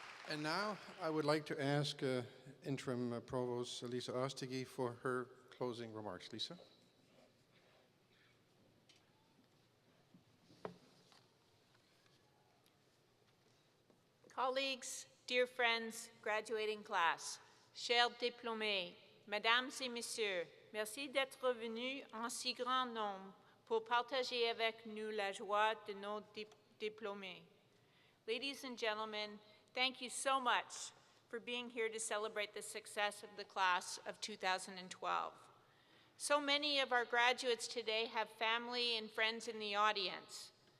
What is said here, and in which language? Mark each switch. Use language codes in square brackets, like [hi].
[en] And now I would like to ask Interim Provost Lisa Ostegui for her closing remarks. Lisa? Colleagues, dear friends, graduating class, [fr] chers diplômés, mesdames et messieurs, merci d'être venus en si grand nombre pour partager avec nous la joie de nos diplômés. [en] Ladies and gentlemen, thank you so much for being here to celebrate the success of the class of 2012. So many of our graduates today have family and friends in the audience.